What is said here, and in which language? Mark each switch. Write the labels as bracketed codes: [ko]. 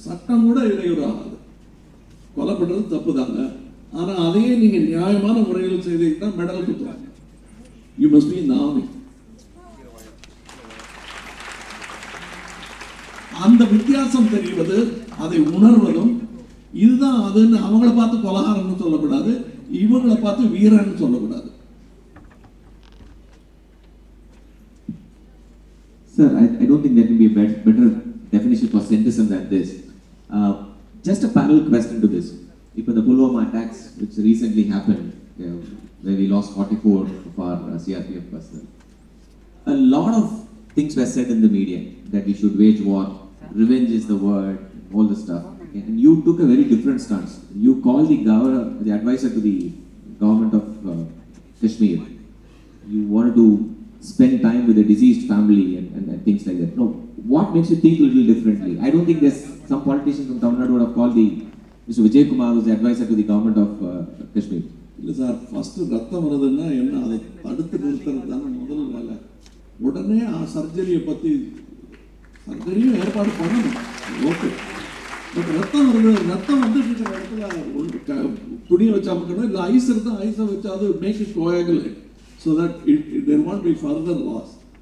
[ta] சட்டம் கூட இடையூறு ஆகாது. கொலை பண்றது தப்பு தாங்க, ஆனா அதையே நீங்க நியாயமான முறையில் செய்தீங்கன்னா மெடல் கொடுத்துறாங்க. [en] You must be in the army. [ta] அந்த வித்தியாசம் தெரிவது, அதை உணர்வதும் இதுதான். அதுன்னு அவங்கள பார்த்து கொலகாரன்னு சொல்லக்கூடாது, இவங்களை பார்த்து வீரன்னு சொல்லக்கூடாது. [en] Sir, I don't think there can be a better definition for centrism than this. Just a parallel question to this. If the Pulwama attacks, which recently happened, where we lost 44 of our CRPF personnel, a lot of things were said in the media that we should wage war, revenge is the word, all this stuff. And you took a very different stance. You called the advisor to the government of Kashmir. You wanted to spend time with the deceased family and things like that. No, what makes you think a little differently? I don't think there's some politicians from Tamil Nadu would have called Mr. Vijay Kumar, who's the advisor to the government of Kashmir. [ta] இல்லை sir, first ரத்தம் வருதுன்னா என்ன, அதை தடுத்து நிறுத்துறது தானே முதல் வேலை. உடனே சர்ஜரியை பற்றி சர்ஜரியும் ஏற்பாடு பண்ணணும். ஓகே, பட் ரத்தம் வருது, ரத்தம் வந்துட்டு இருக்கிற இடத்துல துணியை வச்சு அமுக்கணும், இல்லை ஐஸ் இருந்தால் ஐஸை வச்சாது [en] Make it coagulate so that there won't be further loss.